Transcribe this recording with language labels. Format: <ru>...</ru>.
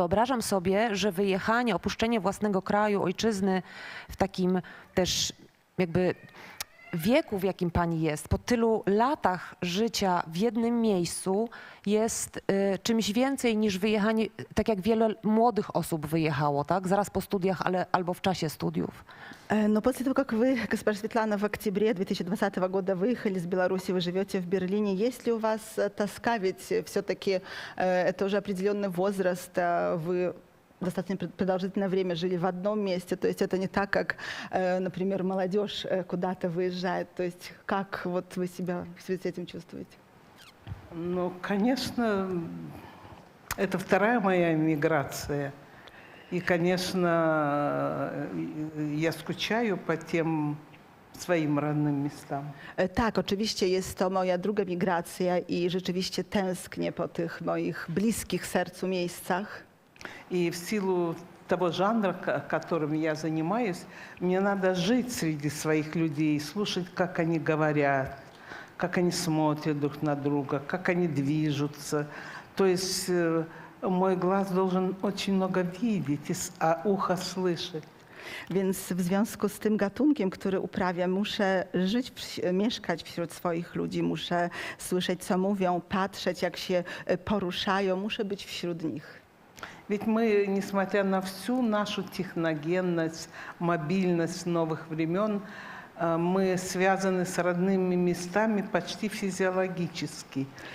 <pl>Wyobrażam sobie, że wyjechanie, opuszczenie własnego kraju, ojczyzny w takim też jakby wieku, w jakim pani jest, po tylu latach życia w jednym miejscu jest czymś więcej niż wyjechanie, tak jak wiele młodych osób wyjechało, tak? Zaraz po studiach, albo w czasie studiów.</pl> <ru>Но после того, как вы, госпожа Светлана, в октябре 2020 года выехали из Беларуси, вы живете в Берлине, есть ли у вас тоска, ведь все-таки это уже определенный возраст, вы достаточно продолжительное время жили в одном месте, то есть это не так, как, например, молодежь куда-то выезжает, то есть как вот вы себя в связи с этим чувствуете? Ну, конечно, это вторая моя эмиграция. И, конечно, я скучаю по тем</ru> <pl>swoim</pl> <ru>родным местам.</ru> <pl>Tak, oczywiście jest to moja druga migracja i rzeczywiście tęsknię po tych moich bliskich sercu miejscach.</pl> <ru>И в силу того жанра, которым я занимаюсь, мне надо жить среди своих людей, слушать, как они говорят, как они смотрят друг на друга, как они движутся. То есть мой глаз должен очень много видеть, а ухо слышать.</ru> <pl>Więc w związku z tym gatunkiem, który uprawiam, muszę żyć, mieszkać wśród swoich ludzi, muszę słyszeć, co mówią, patrzeć, jak się poruszają, muszę być wśród nich.</pl> <ru>Ведь мы, несмотря на всю нашу техногенность, мобильность новых времен, мы связаны с родными местами почти физиологически.</ru>